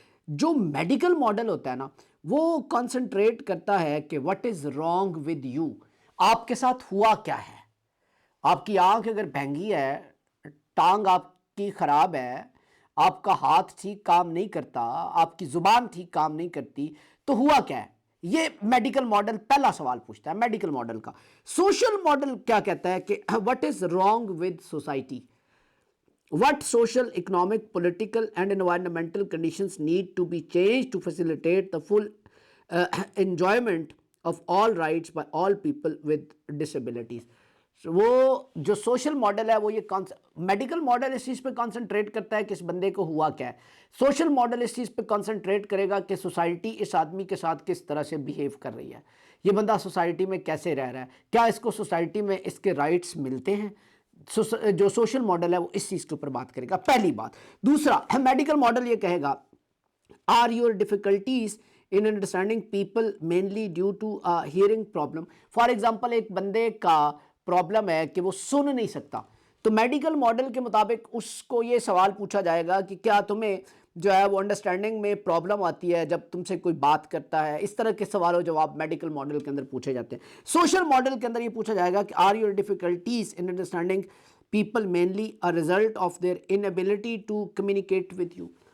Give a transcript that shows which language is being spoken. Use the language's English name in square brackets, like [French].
[Urdu] جو medical model ہوتا ہے نا وہ کنسنٹریٹ کرتا ہے کہ [English] what is wrong with you, [Urdu] آپ کے ساتھ ہوا کیا ہے. آپ کی آنکھ اگر بھینگی ہے, ٹانگ آپ کی خراب ہے, آپ کا ہاتھ ٹھیک کام نہیں کرتا, آپ کی زبان ٹھیک کام نہیں کرتی, تو ہوا کیا ہے. یہ میڈیکل ماڈل پہلا سوال پوچھتا ہے میڈیکل ماڈل کا. سوشل ماڈل کیا کہتا ہے کہ [English] what is wrong with society, what social, economic, political and environmental conditions need to be changed to facilitate the full enjoyment of all rights by all people with disabilities. [Urdu] وہ جو social model ہے وہ یہ medical model اس چیز پہ concentrate کرتا ہے کہ اس بندے کو ہوا کیا ہے. سوشل ماڈل اس چیز پہ کانسنٹریٹ کرے گا کہ سوسائٹی اس آدمی کے ساتھ کس طرح سے بیہیو کر رہی ہے, یہ بندہ سوسائٹی میں کیسے رہ رہا ہے, کیا اس کو سوسائٹی میں اس کے رائٹس ملتے ہیں. جو سوشل ماڈل ہے وہ اس چیز کے اوپر بات کرے گا, پہلی بات. دوسرا میڈیکل ماڈل یہ کہے گا [English] are your difficulties in understanding people mainly due to a hearing problem. [Urdu] For example ایک بندے کا پرابلم ہے کہ وہ سن نہیں سکتا, تو میڈیکل ماڈل کے مطابق اس کو یہ سوال پوچھا جائے گا کہ کیا تمہیں جو ہے وہ انڈرسٹینڈنگ میں پرابلم آتی ہے جب تم سے کوئی بات کرتا ہے. اس طرح کے سوال و جواب میڈیکل ماڈل کے اندر پوچھے جاتے ہیں. سوشل ماڈل کے اندر یہ پوچھا جائے گا کہ [English] Are your difficulties in understanding people mainly a result of their inability to communicate with you.